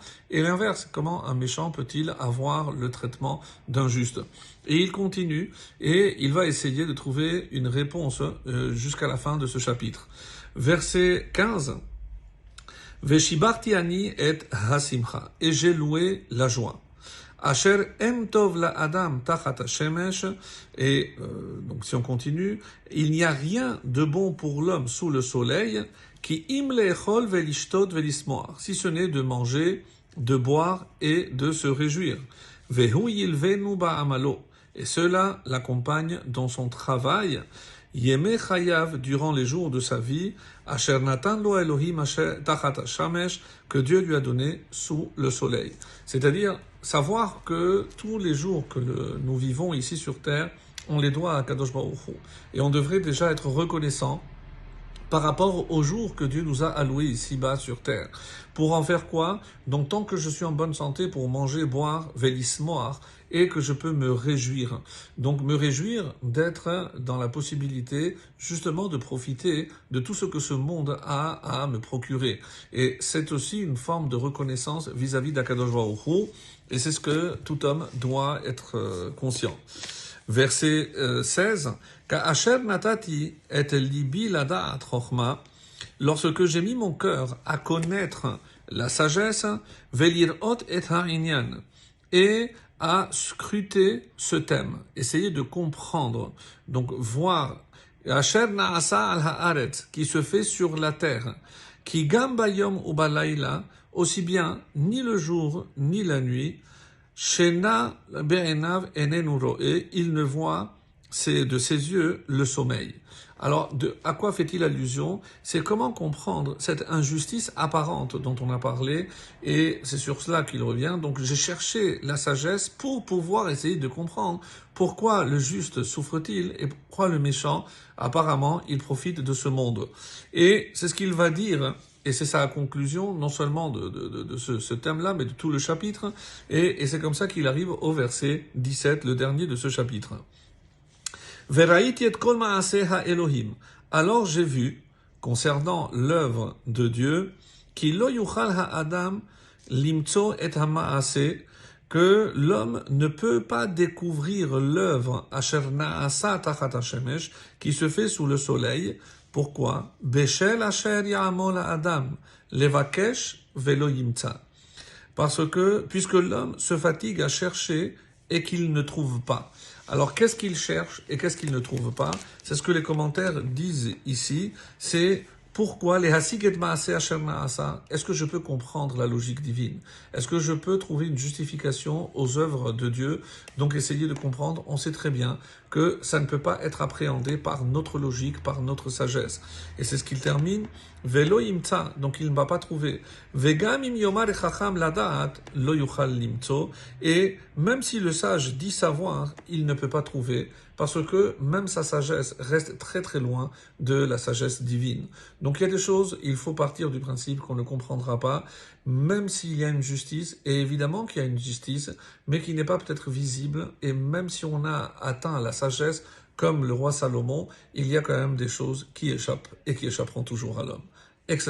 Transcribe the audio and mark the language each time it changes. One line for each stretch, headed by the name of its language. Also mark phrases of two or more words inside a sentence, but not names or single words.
French: Et l'inverse, comment un méchant peut-il avoir le traitement d'un juste? Et il continue, et il va essayer de trouver une réponse jusqu'à la fin de ce chapitre. Verset 15.
Hebrew: ושבחתי אני את השמחה.
French: Et j'ai loué la joie.
Hebrew: אשר אין טוב לאדם תחת השמש,
French: et donc si on continue, il n'y a rien de bon pour l'homme sous le soleil,
Hebrew: כי אם לאכול ולשתות ולשמוח,
French: si ce n'est de manger, de boire et de se réjouir.
Hebrew: והוא ילוונו בעמלו,
French: et cela l'accompagne dans son travail.
Hebrew: ימי חייו,
French: durant les jours de sa vie,
Hebrew: אשר נתן לו אלוהים תחת השמש,
French: que Dieu lui a donné sous le soleil. C'est-à-dire savoir que tous les jours que nous vivons ici sur terre, on les doit à
Hebrew: קדוש ברוך הוא.
French: Et on devrait déjà être reconnaissant par rapport aux jours que Dieu nous a alloués ici-bas sur terre. Pour en faire quoi? Donc tant que je suis en bonne santé pour manger, boire, vélismoir, et que je peux me réjouir. Donc me réjouir d'être dans la possibilité justement de profiter de tout ce que ce monde a à me procurer. Et c'est aussi une forme de reconnaissance vis-à-vis d'
Hebrew: הקדוש ברוך הוא,
French: et c'est ce que tout homme doit être conscient. Verset 16.
Hebrew: כאשר נתתי את ליבי לדעת חכמה,
French: lorsque j'ai mis mon cœur à connaître la sagesse,
Hebrew: ולראות את העניין,
French: et à scruter ce thème, essayer de comprendre, donc voir,
Hebrew: אשר נעשה על הארץ,
French: qui se fait sur la terre,
Hebrew: כי גם ביום ובלילה,
French: aussi bien ni le jour ni la nuit,
Hebrew: שינה בעיניו איננו רואה,
French: il ne voit de ses yeux le sommeil. Alors, à quoi fait-il allusion? C'est comment comprendre cette injustice apparente dont on a parlé, et c'est sur cela qu'il revient. Donc, j'ai cherché la sagesse pour pouvoir essayer de comprendre pourquoi le juste souffre-t-il et pourquoi le méchant, apparemment, il profite de ce monde. Et c'est ce qu'il va dire. Et c'est sa conclusion, non seulement de ce thème-là, mais de tout le chapitre. Et c'est comme ça qu'il arrive au verset 17, le dernier de ce chapitre.
Hebrew: וראיתי את כל מעשה האלוהים.
French: Alors j'ai vu, concernant l'œuvre de Dieu,
Hebrew: כי לא יוכל האדם למצוא את המעשה,
French: que l'homme ne peut pas découvrir l'œuvre
Hebrew: אשר נעשה תחת השמש,
French: qui se fait sous le soleil. Pourquoi?
Hebrew: בשל אשר יעמול האדם לבקש ולא ימצא.
French: Parce que, puisque l'homme se fatigue à chercher et qu'il ne trouve pas. Alors, qu'est-ce qu'il cherche et qu'est-ce qu'il ne trouve pas? C'est ce que les commentaires disent ici. C'est pourquoi les
Hebrew: השיג את מעשה אשר נעשה.
French: Est-ce que je peux comprendre la logique divine? Est-ce que je peux trouver une justification aux œuvres de Dieu? Donc, essayer de comprendre. On sait très bien que ça ne peut pas être appréhendé par notre logique, par notre sagesse. Et c'est ce qu'il termine.
Hebrew: ולא ימצא,
French: donc il ne va pas trouver.
Hebrew: וגם אם יאמר החכם לדעת לא יוכל למצוא.
French: Et même si le sage dit savoir, il ne peut pas trouver, parce que même sa sagesse reste très très loin de la sagesse divine. Donc il y a des choses, il faut partir du principe qu'on ne comprendra pas, même s'il y a une justice, et évidemment qu'il y a une justice, mais qui n'est pas peut-être visible, et même si on a atteint la sagesse, comme le roi Salomon, il y a quand même des choses qui échappent et qui échapperont toujours à l'homme.